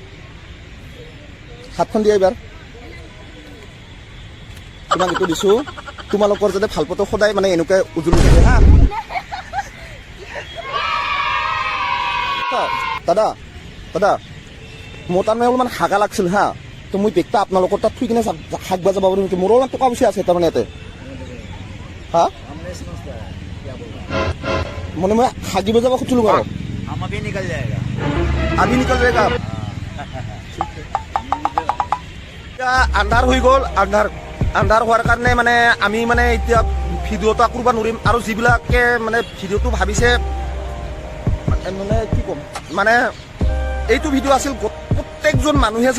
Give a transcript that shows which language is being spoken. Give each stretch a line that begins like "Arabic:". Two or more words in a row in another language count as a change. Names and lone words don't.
Assamese: এইবাৰ তোমাক এইটো দিছো তোমালোকৰ যাতে ভাল ফটো সদায় মানে এনেকুৱাই উজ্বলি থাকে হা দাদা মোৰ তাৰমানে অলপমান হাগা লাগছিল হা তো মই বেগটা আপোনালোকৰ তাত থৈ কিনে হাগবা যাব পাৰিম নেকি মোৰো অলপ টকা পইচা আছে তাৰমানে ইয়াতে হা মানে মই হাগিব যাব খুজিলোঁ বাৰু
Hindi: अभी निकल जाएगा
Assamese: এতিয়া আন্ধাৰ হৈ গ'ল আন্ধাৰ হোৱাৰ কাৰণে মানে আমি মানে এতিয়া ভিডিঅ' এটা কৰিব নোৱাৰিম আৰু যিবিলাকে মানে ভিডিঅ'টো ভাবিছে মানে কি ক'ম মানে এইটো ভিডিঅ' আছিল প্ৰত্যেকজন মানুহে আছিল